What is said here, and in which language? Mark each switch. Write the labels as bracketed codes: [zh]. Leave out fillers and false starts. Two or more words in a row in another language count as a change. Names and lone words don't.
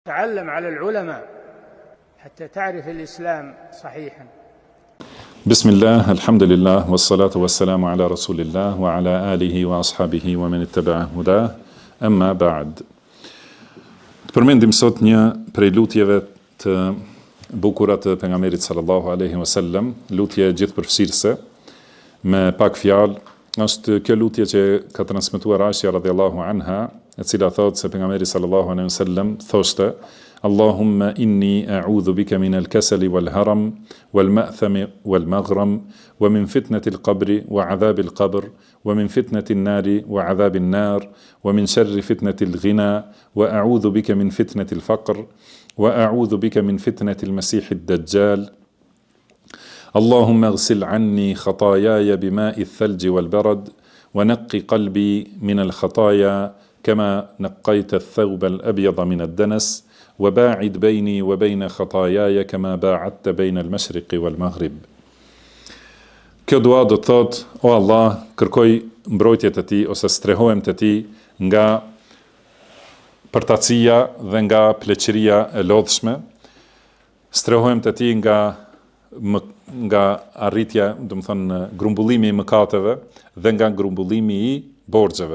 [ar] تعلم على العلماء حتى تعرف الإسلام صحيحا. بسم الله الحمد لله والصلاة والسلام على رسول الله وعلى آله وأصحابه ومن اتبع هداه أما بعد. [sq] Të përmendim sot një prej lutjeve të bukura të pejgamberit [ar] صلى الله عليه وسلم, [sq] lutje gjithëpërfshirëse me pak fjalë. Është kjo lutje që ka transmetuar Aisha [ar] رضي الله عنها, [sq] e cila thotë se pejgamberi [ar] صلى الله عليه وسلم thoshte: اللهم إني أعوذ بك من الكسل والهرم والمأثم والمغرم ومن فتنة القبر وعذاب القبر ومن فتنة النار وعذاب النار ومن شر فتنة الغنى وأعوذ بك من فتنة الفقر وأعوذ بك من فتنة المسيح الدجال. اللهم اغسل عني خطاياي بماء الثلج والبرد ونقي قلبي من الخطايا كما نقيت الثوب الأبيض من الدنس وباعد بيني وبين خطاياي كما باعدت بين المشرق والمغرب. [sq] Kjo dua do të thotë: O Allah, kërkoj mbrojtje të ti ose strehohem të ti nga përtacia dhe nga pleqëria e lodhshme, strehohem të ti nga arritja, do të thonë grumbullimi i mëkateve dhe nga grumbullimi i borxheve.